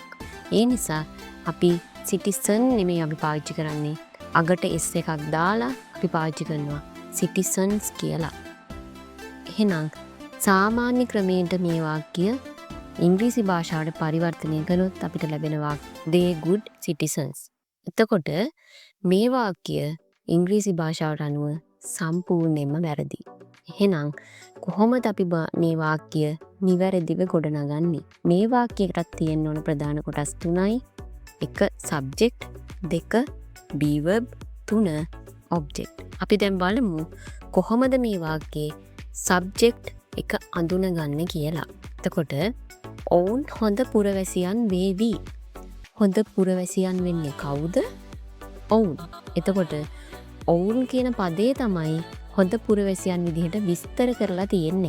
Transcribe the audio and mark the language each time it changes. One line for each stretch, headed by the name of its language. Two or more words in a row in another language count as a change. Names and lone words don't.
Sinhala: ඒ නිසා අපි citizen නෙමෙයි අපි පාවිච්චි කරන්නේ. අගට s එකක් දාලා අපි පාවිච්චි කරනවා citizens කියලා. එහෙනම් සාමාන්‍ය ක්‍රමයට මේ වාක්‍ය ඉංග්‍රීසි භාෂාවට පරිවර්තනය කළොත් අපිට ලැබෙන
English: they good citizens.
Sinhala: එතකොට මේ වාක්‍ය ඉංග්‍රීසි භාෂාවට අනුව සම්පූර්ණයෙන්ම වැරදි. එහෙනම් කොහොමද අපි මේ වාක්‍ය නිවැරදිව ගොඩනගන්නේ? මේ වාක්‍යයකට තියෙන්න ඕන ප්‍රධාන කොටස් 3යි.
English: 1 subject, 2 be verb, 3 object.
Sinhala: අපි දැන් බලමු කොහොමද මේ වාක්‍යයේ subject එක අඳුනගන්නේ කියලා. එතකොට ඔවුන් හොඳ පුරවැසියන් වේවි. හොඳ පුරවැසියන් වෙන්නේ කවුද? ඔවුන්. එතකොට ඔවුන් කියන පදේ තමයි හොඳ පුරවැසියන් විදිහට විස්තර කරලා තියෙන්නේ.